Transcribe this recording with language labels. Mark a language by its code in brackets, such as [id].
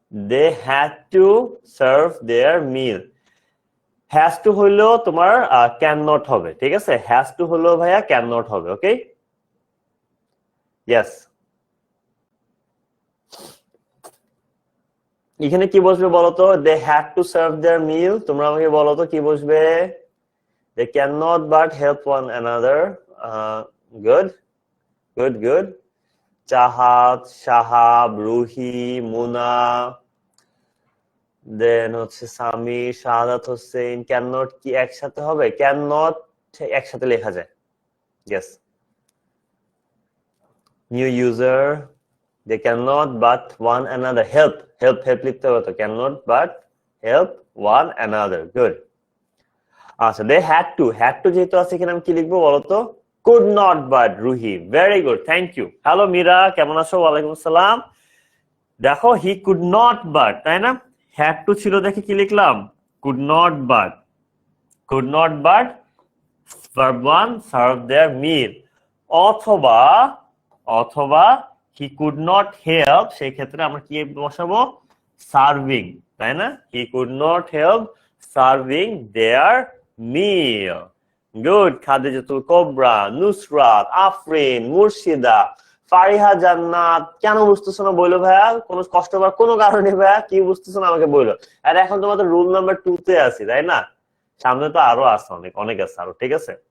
[en] they had to serve their meal. [bn] has to হলো তোমার cannot হবে, ঠিক আছে? has to হলো ভাইয়া cannot হবে, ওকে? yes, এখানে কি বসবে বলো তো? [en] they had to serve their meal, [bn] তোমরা আমাকে বলো তো কি বসবে? [en] they cannot but help one another. good good good. [bn] Chahat, Shahab, Ruhi, মুনা, দেন হচ্ছে সামি, শাহাদাত হোসেন। ক্যান নট কি একসাথে হবে? ক্যান নট একসাথে লেখা যায়, yes. [en] new user, they can not but one another help, help help [bn] লিখতে হবে তো, [en] Can not but help one another. Good. [bn] আচ্ছা, [en] they had to [bn] যেহেতু আছে, এখানে আমি কি লিখবো বলতো? [en] Could not but Ruhi. Very good, thank you. Hello Meera, [bn] কেমন আছো? [en] ওয়ালাইকুম আসসালাম। [bn] দেখো [en] he could not but, [bn] তাই না? হ্যাড টু ছিল দেখে কি লিখলাম? [en] could not but, could not but verb 1 serve their meal, অথবা অথবা he could not help, [bn] সেই ক্ষেত্রে আমরা কি বসাবো? [en] serving, [bn] তাই না? [en] he could not help serving their meal. Good. [bn] Khadijatul cobra, Nusrat, Afrin, মুর্শিদা, ফারিহা জান্নাত। কেন বুঝতেছো না বললো ভাইয়া? কোনো কষ্ট পাওয়ার কোনো কারণে ভাইয়া? কি বুঝতেছো না আমাকে বললো। আর এখন তোমাদের রুল নাম্বার 2 তে আছি, তাই না? সামনে তো আরো আছে, অনেক অনেক আছে আরো, ঠিক আছে?